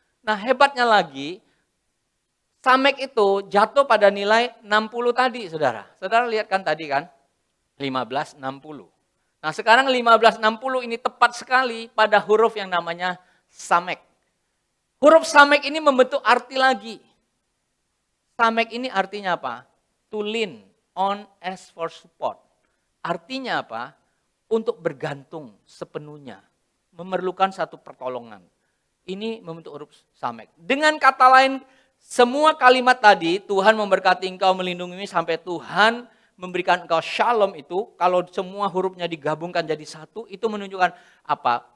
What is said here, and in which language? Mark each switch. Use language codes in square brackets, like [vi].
[id] Nah hebatnya lagi, Samek itu jatuh pada nilai 60 tadi, saudara. Saudara lihat kan tadi kan, 1560. Nah sekarang 1560 ini tepat sekali pada huruf yang namanya Samek. Huruf Samek ini membentuk arti lagi. Samek ini artinya apa? [en] To lean on as for support. [id] Artinya apa? Untuk bergantung sepenuhnya. Memerlukan satu pertolongan. Ini membentuk huruf Samek. Dengan kata lain, semua kalimat tadi, Tuhan memberkati engkau, melindungi sampai Tuhan memberikan engkau shalom itu, kalau semua hurufnya digabungkan jadi satu, itu menunjukkan apa?